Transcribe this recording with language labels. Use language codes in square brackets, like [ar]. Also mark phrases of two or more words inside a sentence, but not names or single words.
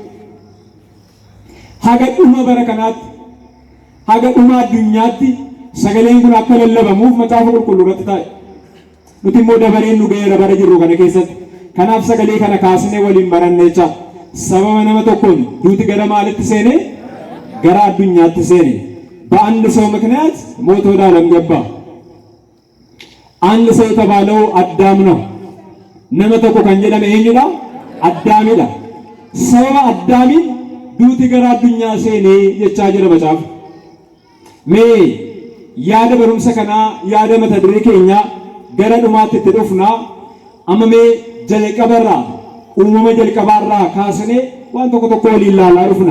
[om] Haga dhuma bara kanaatti haga dhuma addunyaatti sagaleen kun akka lallabamuuf macaafa qulqulluu irratti taa'e. Nuti immoo dabareen nu ga'eera bara jirru kana keessatti. Kanaaf sagalee kana kaasnee waliin baranne jecha sababa nama tokkoon duuti gara maalitti seene? gara addunyaatti seene [am] በአንድ ሰው ምክንያት ሞት ወደ ዓለም ገባ። አንድ ሰው የተባለው አዳም ነው። [om] nama tokko kan jedhame eenyudha? Addaamidha. sababa addaamiin duuti gara addunyaa seene jechaa jira macaafa. Mee yaada barumsa kanaa yaada mata duree keenya gara dhumaatti itti dhufnaa amma mee jalqabarraa uumama jalqabaarraa kaasnee waan tokko waliin ilaalaa dhufna.